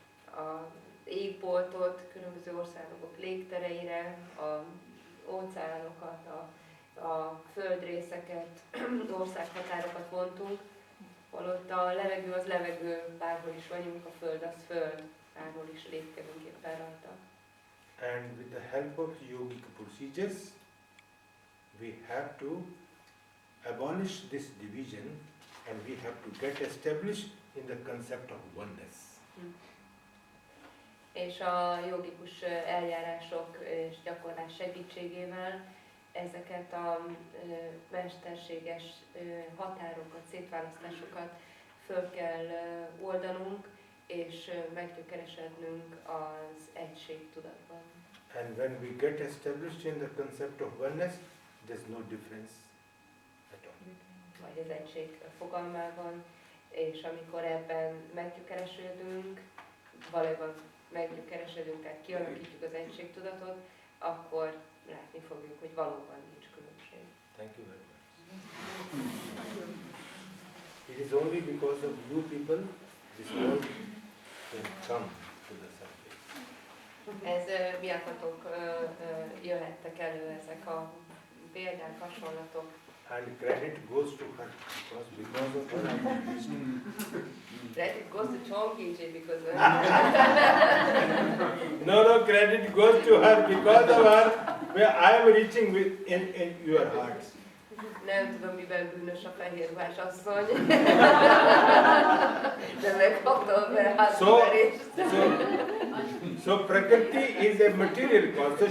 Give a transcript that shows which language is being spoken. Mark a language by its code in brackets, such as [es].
[hu] az égboltot, különböző országok légtereire, az óceánokat, a földrészeket, országhatárokat vontunk, holott a levegő az levegő, bárhol is vagyunk, a föld az föld, bárhol is lépkedünk éppen rajta. [en] And with the help of yogic procedures, we have to abolish this division and we have to get established in the concept of oneness. [hu] És a jogikus eljárások és gyakorlás segítségével ezeket a mesterséges határokat, szétválasztásokat föl kell oldanunk, és meggyökeresednünk az egység tudatban. [en] And when we get established in the concept of oneness, there's no difference at all. [hu] Vagy az egység fogalmában, és amikor ebben meggyökeresedünk, valójában meggyökeresedünk, tehát kialakítjuk az egységtudatot, akkor látni fogjuk, hogy valóban nincs különbség. [en] Thank you very much. It is only because of you people this world can come to the surface. [hu] Ez miattatok jöhettek elő ezek a példák, hasonlatok. [en] And credit goes to her because of her Credit goes to Chongiji because No, credit goes to her because of her. Where I am reaching in your hearts. [hu] Nem tudom, mivel bűnös a fehérruhás asszony. De megkaptam vele hátverést. [en] So Prakriti is a material cause.